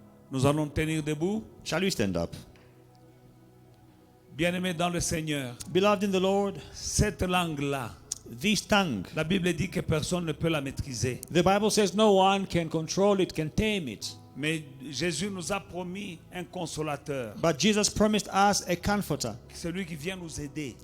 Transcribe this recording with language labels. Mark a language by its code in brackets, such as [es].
[fr] Nous allons tenir debout. [en] Shall we stand up? [fr] Bien-aimés dans le Seigneur, [en] Beloved in the Lord, [fr] cette langue-là, [en] this tongue, [fr] la Bible dit que personne ne peut la maîtriser. [en] the Bible says no one can control it, can tame it. [fr] Mais Jésus nous a promis un consolateur, [en] But Jesus promised us a comforter, [fr] celui qui vient nous aider.